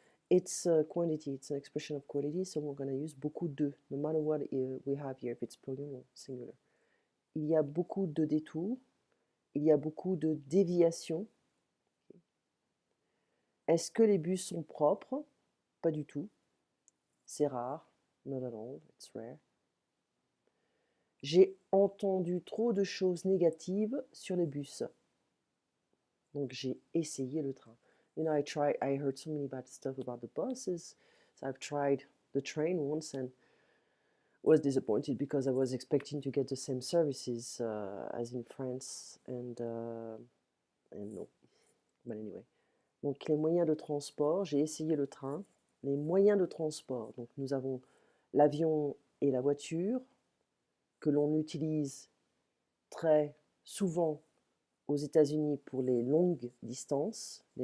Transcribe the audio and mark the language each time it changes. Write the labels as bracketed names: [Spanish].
[English] It's a quantity, it's an expression of quality, so we're going to use beaucoup de, no matter what we have here, if it's plural or singular. [French] Il y a beaucoup de détours, il y a beaucoup de déviations. Est-ce que les bus sont propres? Pas du tout. C'est rare. [English] Not at all, it's rare. [French] J'ai entendu trop de choses négatives sur les bus. Donc j'ai essayé le train. [English] You know, I heard so many bad stuff about the buses. So I've tried the train once and was disappointed because I was expecting to get the same services as in France and no. But anyway. [French] Donc les moyens de transport, j'ai essayé le train. Les moyens de transport, donc nous avons l'avion et la voiture que l'on utilise très souvent aux États-Unis pour les longues distances.